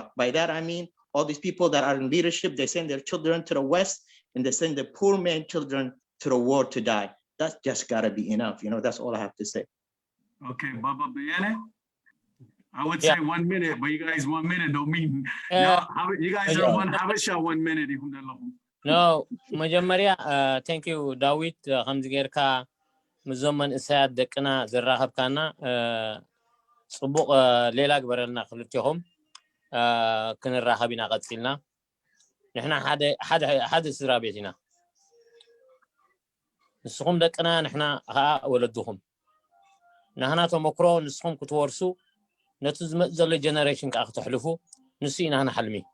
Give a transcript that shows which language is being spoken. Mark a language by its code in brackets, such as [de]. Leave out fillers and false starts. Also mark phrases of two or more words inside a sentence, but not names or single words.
[en] By that, I mean, all these people that are in leadership, they send their children to the West and they send the poor man children to the war to die. That's just gotta be enough. You know, that's all I have to say. Okay, Baba Bayane. I would say 1 minute, but you guys 1 minute don't mean, you guys are one Habesha 1 minute. [ti] No, መጀመሪያ [en] thank you [ti] ዳዊት ከምዚ ጌርካ ምዞመን እሳያት ደቅና ዘራኸብካና ጽቡቕ ሌላ ግበረልና ክልቲኹም ክንራኸብ ኢና ቀፂልና ንሕና ሓደ ስድራ ቤት ኢና ንስኹም ደቅና ንሕና ከዓ ወለድኹም ንሕና ተመክሮ ንስኹም ክትወርሱ ነቲ ዝመጽእ ዘሎ ጀነሬሽን ከዓ ክትሕልፉ ንሱ ኢና ንሓልሚ